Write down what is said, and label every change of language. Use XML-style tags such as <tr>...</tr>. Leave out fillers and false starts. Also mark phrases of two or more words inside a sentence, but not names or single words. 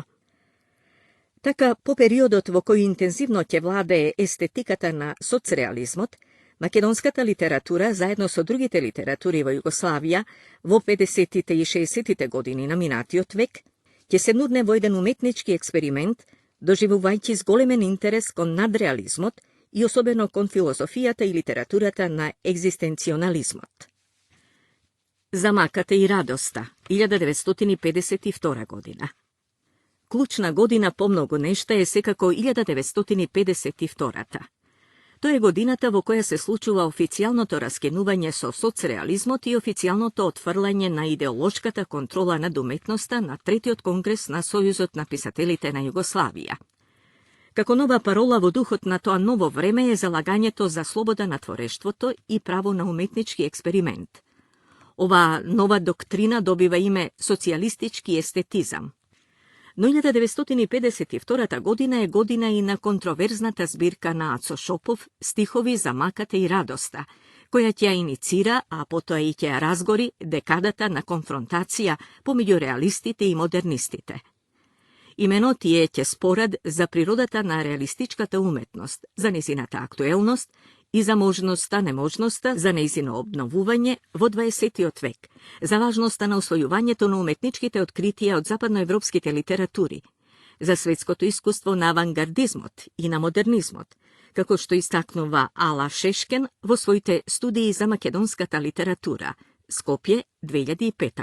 <mk>Така, по периодот во кој интензивно ќе владее естетиката на соцреализмот, македонската литература, заедно со другите литератури во Југославија, во 50-тите и 60-тите години на минатиот век, ќе се нурне во еден уметнички експеримент, доживувајќи с големен интерес кон надреализмот и особено кон филозофијата и литературата на екзистенционализмот. Замаката и радоста, 1952 година. Клучна година по многу нешта е секако 1952. То е годината во која се случува официјалното раскенување со соцреализмот и официјалното отврлање на идеолошката контрола над уметноста на Третиот конгрес на Сојузот на писателите на Југославија. Како нова парола во духот на то ново време е залагањето за слобода на творештвото и право на уметнички експеримент. Ова нова доктрина добива име социјалистички естетизам. Но 1952. година е година и на контроверзната збирка на Ацо Шопов Стихови за макате и радоста, која тја иницира, а пото и тја разгори декадата на конфронтација помиџу реалистите и модернистите. Имено тије тје спорад за природата на реалистичката уметност, за незината актуелност и за можноста неможноста за неизино обновување во 20. век, за важноста на усвојување то на уметничките откритија од западноевропските литератури, за светското искуство на авангардизмот и на модернизмот, како што истакнува Ала Шешкен во своите студии за македонската литература, Скопје, 2005.</mk>